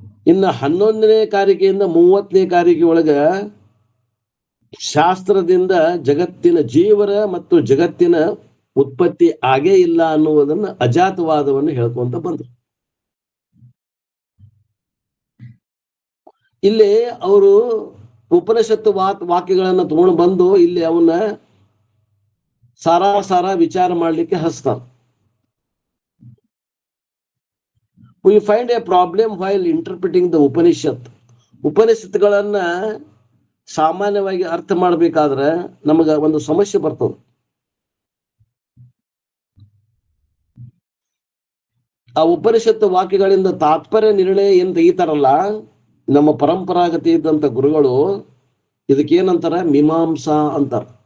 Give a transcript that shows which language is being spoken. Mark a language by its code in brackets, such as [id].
[kn] ಇನ್ನು 11ನೇ ಕಾರಿಕೆಯಿಂದ 30ನೇ ಕಾರಿಕೆ ಒಳಗ ಶಾಸ್ತ್ರದಿಂದ ಜಗತ್ತಿನ ಜೀವರ ಮತ್ತು ಜಗತ್ತಿನ ಉತ್ಪತ್ತಿ ಆಗೇ ಇಲ್ಲ ಅನ್ನುವುದನ್ನ ಅಜಾತವಾದವನ್ನು ಹೇಳ್ಕೊಂತ ಬಂದ್ರು. ಇಲ್ಲಿ ಅವರು ಉಪನಿಷತ್ತು ವಾಕ್ಯಗಳನ್ನ ತಗೊಂಡು ಬಂದು ಇಲ್ಲಿ ಅವನ್ನ ಸಾರ ವಿಚಾರ ಮಾಡ್ಲಿಕ್ಕೆ ಹಸ್ತಾರ. [en] We find a problem while interpreting the Upanishad. [kn] ಉಪನಿಷತ್ತುಗಳನ್ನ ಸಾಮಾನ್ಯವಾಗಿ ಅರ್ಥ ಮಾಡ್ಬೇಕಾದ್ರೆ ನಮಗ ಒಂದು ಸಮಸ್ಯೆ ಬರ್ತದೆ. ಆ ಉಪನಿಷತ್ತು ವಾಕ್ಯಗಳಿಂದ ತಾತ್ಪರ್ಯ ನಿರ್ಣಯ ಏನ್ ತೆಗಿತಾರಲ್ಲ, ನಮ್ಮ ಪರಂಪರಾಗತಿ ಇದ್ದಂತ ಗುರುಗಳು ಇದಕ್ಕೇನಂತಾರ, ಮೀಮಾಂಸಾ ಅಂತಾರ.